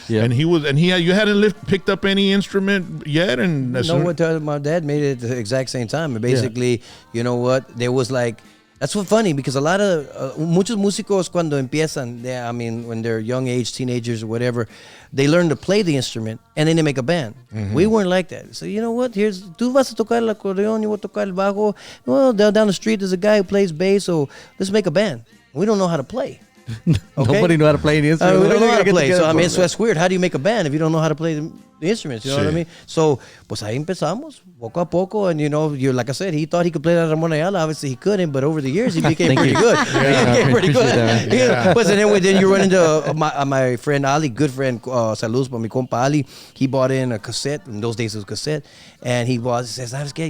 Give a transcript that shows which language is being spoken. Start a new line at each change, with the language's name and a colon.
English: And you hadn't picked up any instrument yet, and My dad made it at the exact same time. And basically, you know what? There was like, that's what's funny because a lot of
Spanish: muchos músicos cuando empiezan,
English: when they're young age, teenagers or whatever, they learn to play the instrument and then they make a band. We weren't like that. So you know what?
Spanish: Tú vas a tocar el acordeón, yo voy a tocar el bajo.
English: Well, down the street there's a guy who plays bass, so let's make a band. We don't know how to play. Okay? Nobody know how to play the instrument. We don't know how to play. So, so that's weird. How do you make a band if you don't know how to play the instruments? You know what I mean?
Spanish: So, pues ahí empezamos, poco a poco.
English: And, like I said, he thought he could play that Ramon Ayala. Obviously, he couldn't. But over the years, he became pretty good. He became pretty good. But then you run into my friend Ali, good friend,
Spanish: saludos para mi compa Ali.
English: He bought in a cassette. In those days, it was cassette. And he says,
Spanish: ¿sabes qué?